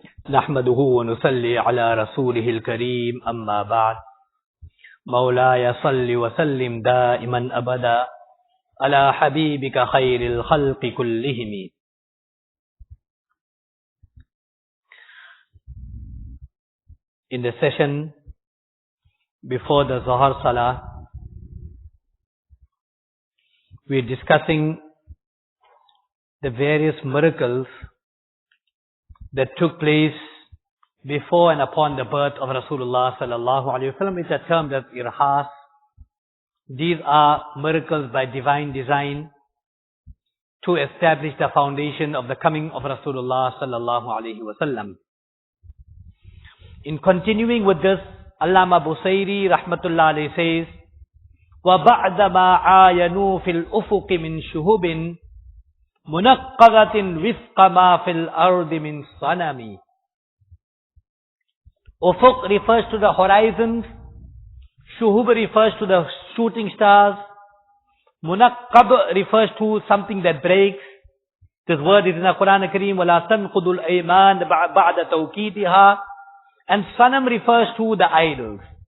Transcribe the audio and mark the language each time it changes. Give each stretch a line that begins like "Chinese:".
Arabic: نحمده ونصلي على رسوله الكريم أما بعد. مولاي صل وسلم دائما أبدا على حبيبك خير الخلق كلهم.
English: In the session before the Zohar Salah, we are discussing the various miracles that took place before and upon the birth of Rasulullah sallallahu alaihi wasallam. It's a term that's irhas. These are miracles by divine design to establish the foundation of the coming of Rasulullah sallallahu alaihi wasallam. In continuing with this, Allama Busayri rahmatullahi says,
Arabic: وَبَعْدَمَا عَايَنُوا فِي الْأُفُقِ مِنْ شُهُبٍ مُنَقَّضَةٍ وِفْقَ مَا فِي الْأَرْضِ مِنْ صَنَمِ.
English: Ufuq refers to the horizons, Shuhub refers to the shooting stars, Munaqqab refers to something that breaks. This word is in the Quran Kareem,
Arabic: وَلَا تَنْقُضُ الْأَيْمَانِ بَعْدَ تَوْكِيدِهَا.
English: And Sanam refers to the idols.